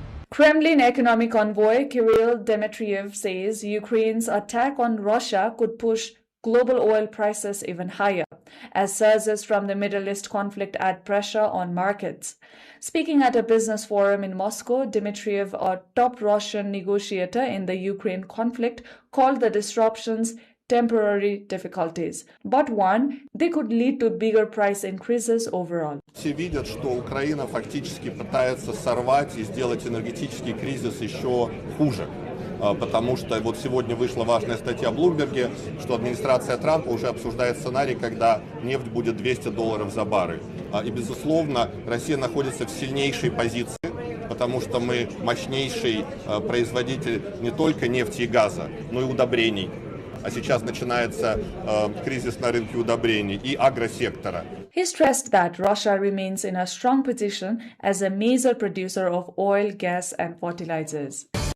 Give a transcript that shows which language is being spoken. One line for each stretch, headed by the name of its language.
English: Kremlin economic envoy Kirill Dmitriev says Ukraine's attack on Russia could push global oil prices even higher, as surges from the Middle East conflict add pressure on markets. Speaking at a business forum in Moscow, Dmitriev, a top Russian negotiator in the Ukraine conflict, called the disruptions temporary difficulties, but warned they could lead to bigger price increases overall.
Russian: Все видят, что Украина фактически пытается сорвать и сделать энергетический кризис еще хуже. Потому что вот сегодня вышла важная статья в Блумберге, что администрация Трампа уже обсуждает сценарий, когда нефть будет $200 за баррель. И, безусловно, Россия находится в сильнейшей позиции, потому что мы мощнейший производитель не только нефти и газа, но и удобрений. А сейчас начинается кризис на рынке удобрений и агросектора.
English: He stressed that Russia remains in a strong position as a major producer of oil, gas, and fertilizers.